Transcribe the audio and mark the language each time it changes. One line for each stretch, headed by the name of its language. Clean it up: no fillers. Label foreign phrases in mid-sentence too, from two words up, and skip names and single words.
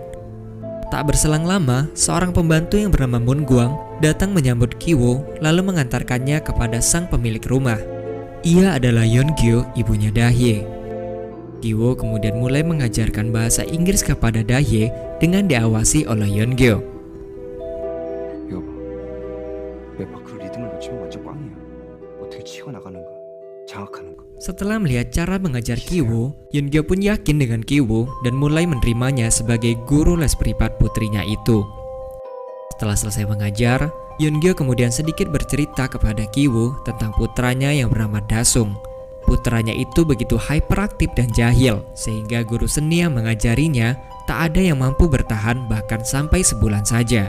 Indonesian: Tak berselang lama, seorang pembantu yang bernama Moon Gwang datang menyambut Ki-woo lalu mengantarkannya kepada sang pemilik rumah. Ia adalah Yeon-gyo, ibunya Dahye. Ki-woo kemudian mulai mengajarkan bahasa Inggris kepada Dahye dengan diawasi oleh Yeon-gyo.
Korean: 여보, 왜 밖으로 리듬을 놓치면 완전 꽝이야. 어떻게 치고 나가는 거, 장악하는 거.
Indonesian: Setelah melihat cara mengajar Ki-woo, Yeon-gyo pun yakin dengan Ki-woo dan mulai menerimanya sebagai guru les privat putrinya itu. Setelah selesai mengajar, Yeon-gyo kemudian sedikit bercerita kepada Ki-woo tentang putranya yang bernama Da-sung. Putranya itu begitu hyperaktif dan jahil, sehingga guru seni yang mengajarinya tak ada yang mampu bertahan bahkan sampai sebulan saja.